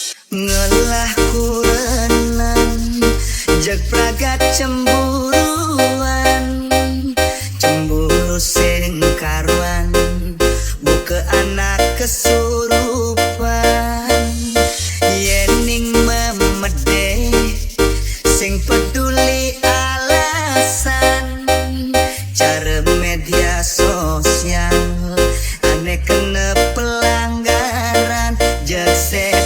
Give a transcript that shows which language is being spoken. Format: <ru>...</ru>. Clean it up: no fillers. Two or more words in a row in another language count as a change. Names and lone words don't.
<ban>Ngelah kurenan jag pragat cemburuan, cemburu sing karuan buka anak kesurupan. Yening memede sing</ban> <id>peduli alasan cara media sosial aneh kena pelanggaran jag</id>